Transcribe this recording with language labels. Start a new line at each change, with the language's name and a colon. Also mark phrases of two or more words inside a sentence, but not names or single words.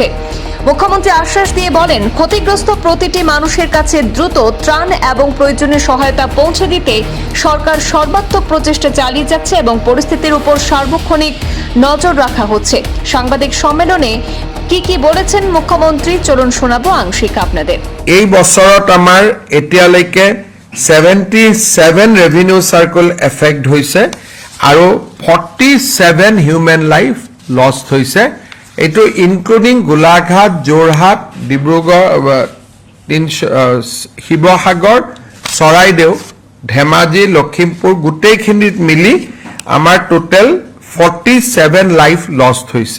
Bangla: মুখ্যমন্ত্রী আশ্বাস দিয়ে বলেন, ক্ষতিগ্রস্ত প্রতিটি মানুষের কাছে দ্রুত ত্রাণ এবং প্রয়োজনীয় সহায়তা পৌঁছে দিতে সরকার সর্বাত্মক প্রচেষ্টা চালিয়ে যাচ্ছে এবং পরিস্থিতির উপর সার্বক্ষণিক নজর রাখা হচ্ছে। সাংবাদিক সম্মেলনে কি বলেছেন মুখ্যমন্ত্রী, চলুন শোনাবো আংশিক আপনাদের।
Assamese: এই বছৰত আমাৰ এতিয়ালৈকে 77
English: revenue circle effect
Assamese: হৈছে আৰু 47
English: human life lost
Assamese: হৈছে। এইটো ইনক্লুডিং গোলাঘাট, যোৰহাট, ডিব্ৰুগড়, শিৱসাগৰ, চৰাইদেউ, ধেমাজি, লখিমপুৰ গোটেইখিনিত মিলি আমাৰ টোটেল 47
English: life lost
Assamese: হৈছে।